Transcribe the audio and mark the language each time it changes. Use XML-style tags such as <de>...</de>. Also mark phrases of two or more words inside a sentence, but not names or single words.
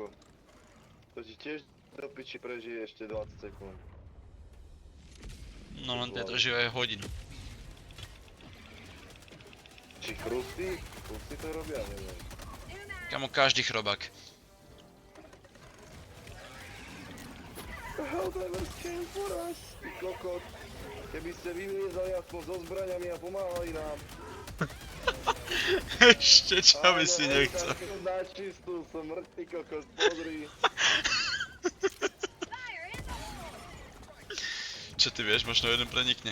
<sk>To ti tiež do piči prežije ešte 20 sekúnd. No len to žije aj hodinu. Či chrusty? Chrusty to robia, neviem. Kamo každý chrobák.</sk> <en>Helldivers came for us,</en> <sk>ty kokot. Keby ste vyliezali aspoň so zbraňami a pomáhali nám. Ešte čo by si nechcel. Áno, hej, na čistú, som mŕtvy kokot, pozri. Čo ty vieš, možno jeden prenikne.</sk>